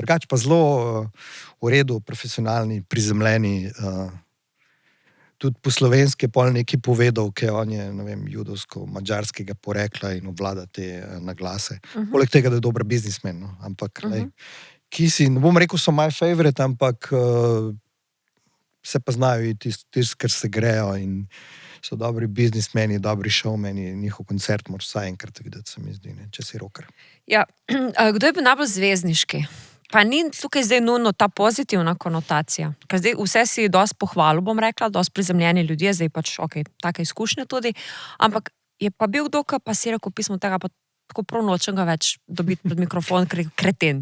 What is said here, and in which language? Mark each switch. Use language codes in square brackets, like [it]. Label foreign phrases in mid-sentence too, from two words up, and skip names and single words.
[sl] Drugače pa zelo v redu, profesionalni, prizemljeni, tudi po slovenski je pol nekaj povedal, ker on je, ne vem, judovsko-madžarskega porekla in obvlada te naglase. Poleg tega, da je dober biznismen, no, ampak, Kisi, ne bom rekel, [en] so my favorite, [sl] ampak se pa znajo tisti, ker se grejo in so dobri biznismeni, dobri showmeni, njihov koncert moraš vsaj enkrat videti, se mi zdi, ne, če si rocker. Ja, kdo je bil najbolj zvezdniški? Pa ni tukaj zdaj nujno ta pozitivna konotacija, ker zdaj vse si dosti pohvalil, bom rekla, dosti prizemljeni ljudje, zdaj pač, take izkušnje tudi, ampak je pa bil kdo, pa si rekel pismo tega, pa tako prav nočem ga več dobiti pred mikrofon, kreten.